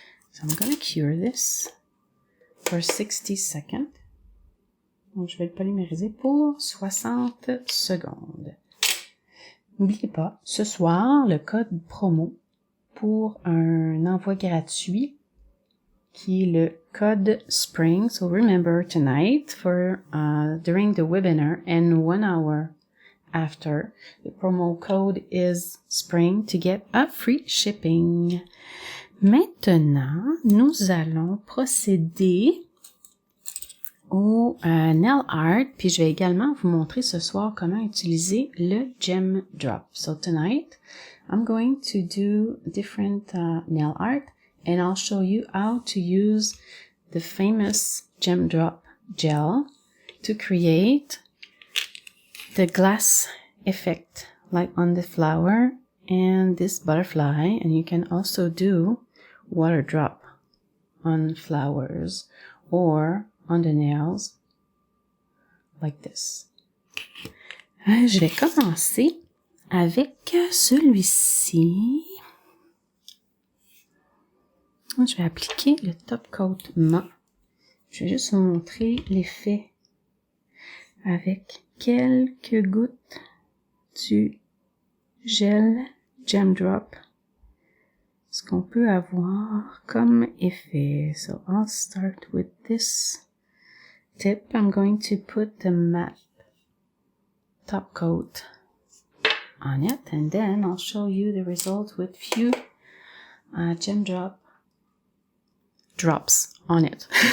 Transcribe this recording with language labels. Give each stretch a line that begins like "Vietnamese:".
English: So I'm gonna cure this for 60 seconds.
French: Donc je vais le polymériser pour 60 secondes. N'oubliez pas, ce soir, le code promo pour un envoi gratuit qui est le code SPRING.
English: So remember tonight for during the webinar and 1 hour after, the promo code is SPRING to get a free shipping.
French: Maintenant, nous allons procéder au nail art, puis je vais également vous montrer ce soir comment utiliser le gem drop.
English: So tonight, I'm going to do different nail art, and I'll show you how to use the famous gem drop gel to create the glass effect, like on the flower and this butterfly, and you can also do water drop on flowers or on the nails, like this.
French: Je vais commencer avec celui-ci. Je vais appliquer le top coat mat. Je vais juste vous montrer l'effet avec quelques gouttes du gel Gem Drop. Ce qu'on peut avoir comme effet.
English: So I'll start with this tip. I'm going to put the matte top coat on it, and then I'll show you the result with few Gem Drop drops on it.